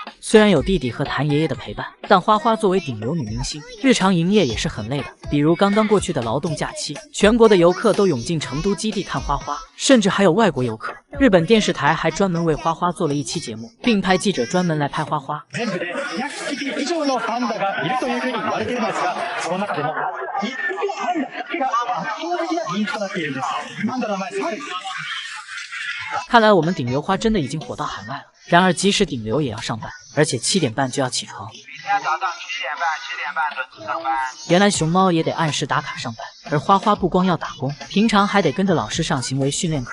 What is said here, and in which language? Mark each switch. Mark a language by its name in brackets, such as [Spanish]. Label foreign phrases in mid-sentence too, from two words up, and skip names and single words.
[Chinese] 虽然有弟弟和谭爷爷的陪伴，但花花作为顶流女明星，日常营业也是很累的。比如刚刚过去的劳动假期，全国的游客都涌进成都基地看花花，甚至还有外国游客。日本电视台还专门为花花做了一期节目，并派记者专门来拍花花。 [Japanese] 匹以上のパンダがいるというふうに言われているんですが、その中でも1匹のパンダだけが圧倒的な人気となっているんです。パンダの名前サル。 [Chinese] 看来我们顶流花真的已经火到海外了。然而即使顶流也要上班，而且7点半就要起床。每天早上7点半准时上班。原来熊猫也得按时打卡上班，而花花不光要打工，平常还得跟着老师上行为训练课。